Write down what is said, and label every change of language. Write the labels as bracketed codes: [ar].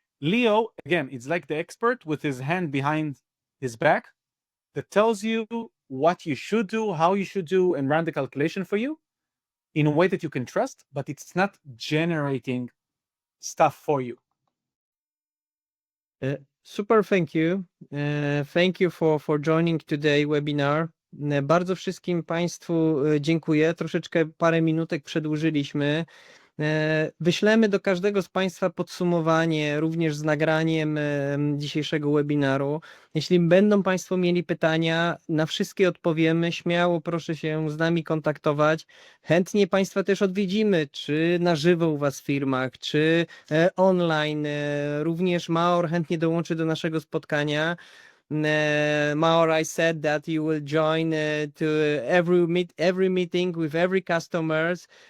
[en] Leo, again, it's like the expert with his hand behind his back that tells you what you should do, how you should do, and run the calculation for you in a way that you can trust, but it's not generating stuff for you. Super, thank you. Thank you for joining today webinar. [pl] Bardzo wszystkim Państwu dziękuję. Troszeczkę parę minutek przedłużyliśmy. Wyślemy do każdego z Państwa podsumowanie, również z nagraniem dzisiejszego webinaru. Jeśli będą Państwo mieli pytania, na wszystkie odpowiemy. Śmiało proszę się z nami kontaktować. Chętnie Państwa też odwiedzimy, czy na żywo u Was w firmach, czy online. Również Maor chętnie dołączy do naszego spotkania. [en] Maor, I said that you will join to every meeting with every customers.